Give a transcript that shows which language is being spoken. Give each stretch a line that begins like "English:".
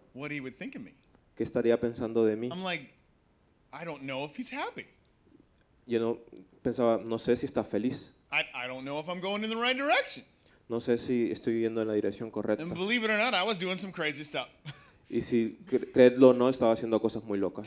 English: What he would think of me.
Spanish: ¿Qué estaría pensando de mí?
English: I'm like, I don't know if he's happy.
Spanish: Yo no pensaba, no sé si está feliz.
English: I don't know if I'm going in the right direction.
Spanish: No sé si estoy yendo en la dirección correcta.
English: And believe it or not, I was doing some crazy stuff.
Spanish: Y si creedlo o no, estaba haciendo cosas muy locas.